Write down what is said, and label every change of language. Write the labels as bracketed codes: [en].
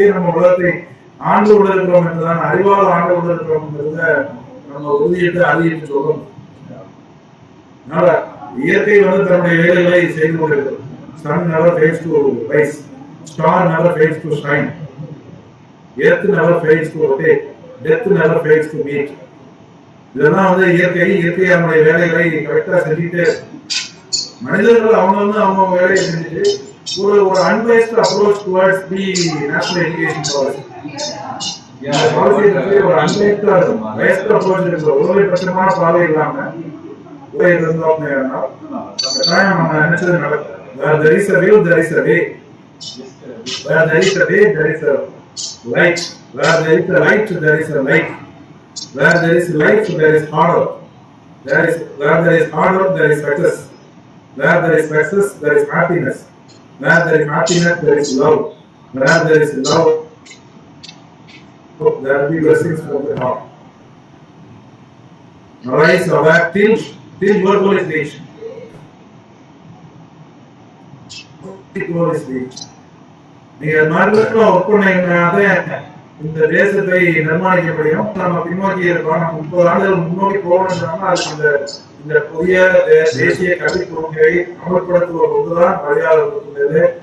[ta] நம்ம உலகத்தை ஆண்டு கொண்டு இருக்கிறோம் என்றுதான், அறிவால் ஆண்டு கொண்டு இருக்கிறோம் என்றத நம்ம உறுதியிட்டு அறிவித்து சொல்லணும். அதனால இயற்கை வந்து தன்னுடைய வேலைகளை செய்து கொண்டிருக்கிறது. [en] Sun never fails to rise, star never fails to shine, earth never fails to rotate, death never fails to meet. [ta] இதெல்லாம் வந்து இயற்கை அவங்களுடைய வேலைகளை கரெக்டா செஞ்சுட்டு, மனிதர்கள் அவங்க வேலையை செஞ்சுட்டு ஒரு [en] Unbiased approach towards the national education policy. [ta] இந்த பாலிசி ஒரு அன்பேஸ்ட் அப்ரோச் இருக்கு. ஒருவரை பட்சமான பார்வை இல்லாம ஒரே இருந்தோம் நம்ம நினைச்சது நடக்கும். [en] Where there is a will, there is a way. Where there is a way, there is a light. Where there is a light, there is a light. Where there is light, there is hard work. Where there is hard work, there is success. Where there is success, there is happiness. Where there is happiness, there is love. Where there is love, there will be blessings from the heart. Arise, awake till your goal is reached. [ta] நீங்க மார்க்கெட்ல work பண்ணீங்கன்னாலே இந்த தேசத்தை நிர்மாணிக்க முடியும். நம்ம பின்னோக்கி இருக்கோம். நம்ம 30 ஆண்டுகள் முன்னோக்கி போகணும்னா அதுக்கு இந்த புதிய தேசிய கல்விக் கொள்கையை அமல்படுத்துவது ஒன்றுதான் வழியாக இருக்கின்றது.